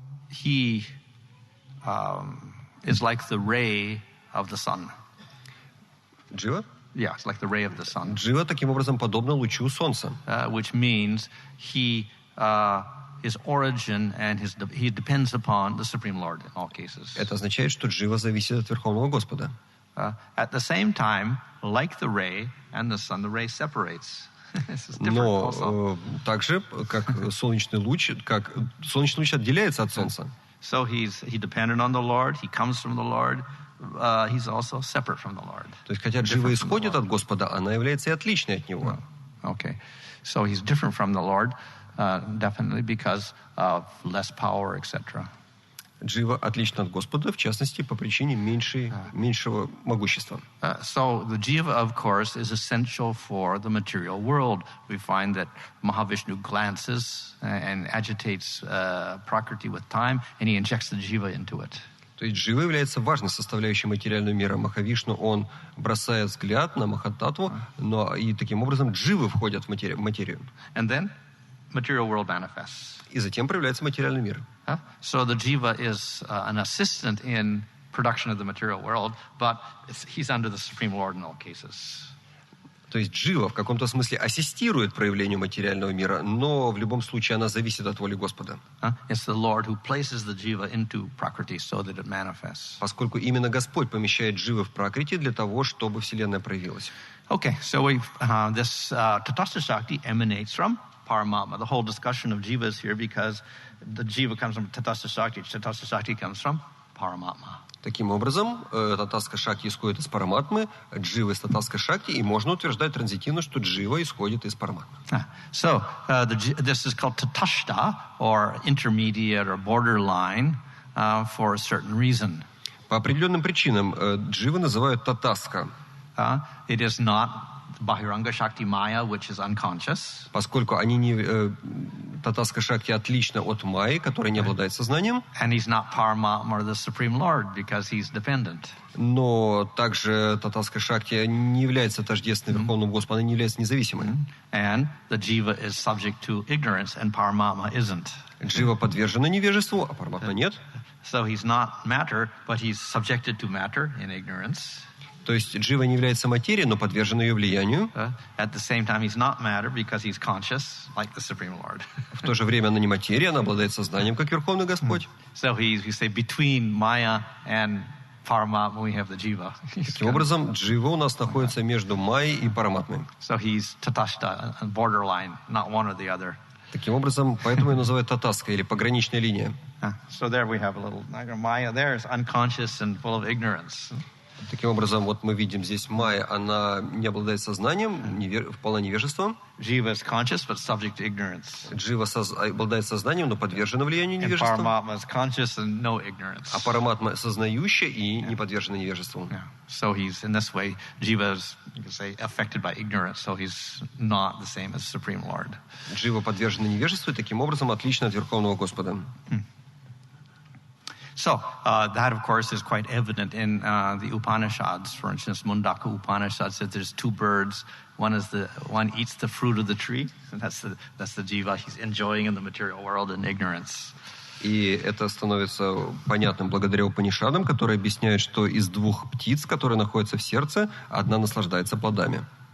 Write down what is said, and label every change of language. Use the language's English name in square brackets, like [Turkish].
[English] He is like the ray of the sun. [Russian] Джива? [English] Yeah, it's like the ray of the sun. [Russian] Джива таким образом подобно лучу солнца. [English] Which means his origin and he depends upon the Supreme Lord in all cases. [Russian] Это означает, что джива зависит от Верховного Господа. [English] At the same time, like the ray and the sun, the ray separates. [Russian] Но также, как солнечный луч отделяется от солнца. [English] So he's dependent on the Lord. He comes from the Lord. He's also separate from the Lord. [Russian] То есть, хотя джива исходит от Господа, она является и отличной от него. [English] Okay, so he's different from the Lord, definitely because of less power, etc. [Russian] Джива отлична от Господа, в частности, по причине меньшего могущества. [English] So the jiva, of course, is essential for the material world. We find that Mahavishnu glances and agitates Prakriti with time, and he injects the jiva into it. [Russian] То есть джива является важной составляющей материального мира. Махавишну, он бросает взгляд на Махататтву, но и таким образом дживы входят в материю. [English] And then material world manifests. [Russian] И затем проявляется материальный мир. [English] So the jiva is an assistant in production of the material world, but he's under the Supreme Lord in all cases. [Russian] То есть джива в каком-то смысле ассистирует проявлению материального мира, но в любом случае она зависит от воли Господа. [English] It's the Lord who places the jiva into Prakriti so that it manifests. [Russian] Поскольку именно Господь помещает дживы в Пракрити для того, чтобы Вселенная проявилась. [English] Okay, so this Tatastha Shakti emanates from Paramatma. The whole discussion of jiva is here because the jiva comes from Tatastha Shakti comes from Paramatma. [Russian] Таким образом, татаска шакти исходит из параматмы, джива из татаска шакти, и можно утверждать транзитивно, что джива исходит из параматмы. [English] So, this is called tatashta, or intermediate or borderline, for a certain reason. [Russian] По определенным причинам джива называют татаска. [English] It is not Bahiranga Shakti Maya, which is unconscious. [Russian] Поскольку они не татаска шакти отлично от майи, которая не обладает сознанием. [English] And he's not Paramatma or the Supreme Lord because he's dependent. [Russian] Но также татаска шакти не является тождественной Верховному Господу, она не является независимой. [English] And the jiva is subject to ignorance, and Paramatma isn't. [Russian] Джива подвержена невежеству, а Параматма нет. [English] So he's not matter, but he's subjected to matter in ignorance. [Russian] То есть джива не является материей, но подвержен ее влиянию. [English] At the same time, he's not matter because he's conscious, like the Supreme Lord. [Russian] В то же время она не материя, она обладает сознанием, как Верховный Господь. [English] So we say between Maya and Paramatma we have the jiva. [Russian] Таким образом, джива у нас находится между майей и Параматмой. [English] So he's tatashta, borderline, not one or the other. [Russian] Таким образом, поэтому ее называют татаска или пограничная линия. [English] So there we have a little Maya. There is unconscious and full of ignorance. [Russian] Таким образом, вот мы видим здесь майя, она не обладает сознанием, полна невежеством. [English] Jiva is conscious, but subject to ignorance. [Russian] Джива обладает сознанием, но подвержена влиянию невежества. [English] Paramatma is conscious and no ignorance. [Russian] А Параматма сознающая и не подвержена невежеству. [English] So he's in this way, Jiva is, you can say, affected by ignorance. So he's not the same as Supreme Lord. [Russian] Джива подвержена невежеству и таким образом отлична от Верховного Господа. [English] So that, of course, is quite evident in the Upanishads. For instance, Mundaka Upanishad says there's two birds. One eats the fruit of the tree, and that's the jiva. He's enjoying in the material world in ignorance. [Russian] И это становится понятным благодаря Упанишадам, которые объясняют, что из двух птиц, которые находятся в сердце, одна наслаждается плодами.